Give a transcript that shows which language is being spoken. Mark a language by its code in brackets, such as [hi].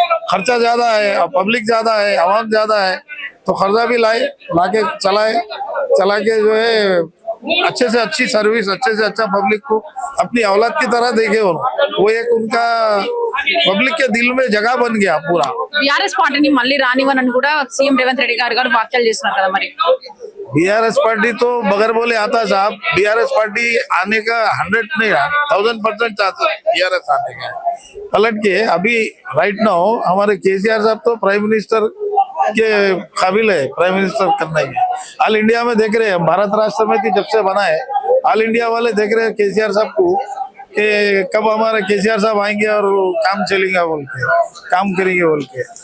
[hi] खर्चा ज्यादा है, पब्लिक ज्यादा है, आवाम ज्यादा है, तो खर्चा भी लाए, लाके चलाए, चला के जो है अच्छे से अच्छी सर्विस, अच्छे से अच्छा पब्लिक को अपनी औलाद की तरह देखे। वो एक उनका పబ్లిక్ के दिल में जगह बन गया पूरा। [te] బీఆర్ఎస్ పార్టీని మళ్ళీ రానివ్వనని కూడా సీఎం రేవంత్ రెడ్డి గారు వ్యాఖ్యలు చేస్తున్నారు కదా మరి? [hi] बीआरएस पार्टी तो बगैर बोले आता साहब, बीआरएस पार्टी आने का 100 नहीं 1000% चाहता है बीआरएस आने का। पलट के अभी राइट नाउ हमारे केसीआर साहब तो प्राइम मिनिस्टर के काबिल है, प्राइम मिनिस्टर करने के। ऑल इंडिया में देख रहे हैं, भारत राष्ट्र समिति जब से बना है, ऑल इंडिया वाले देख रहे हैं केसीआर साहब को कि कब हमारे केसीआर साहब आएंगे और काम चलेगा बोल के, काम करेंगे बोल के।